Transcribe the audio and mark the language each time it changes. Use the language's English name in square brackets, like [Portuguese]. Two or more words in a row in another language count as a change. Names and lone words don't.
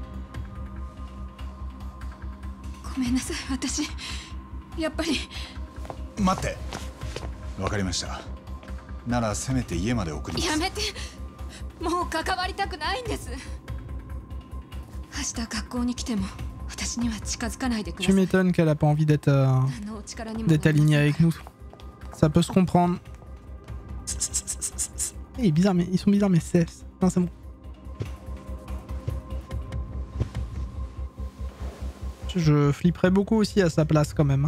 [Japanese] ごめんなさい、私やっぱり。待って、わかりました。ならせめて家まで送ります。やめて、もう関わりたくないんです。明日学校に来ても私には近づかないでくださ [French] Tu [Japanese] い。 [French] m'étonnes qu'elle a pas envie d'être alignée avec nous. Ça peut se comprendre. Il est bizarre, mais ils sont bizarres, mais c'est... Non, c'est bon. Je flipperais beaucoup aussi à sa place quand même.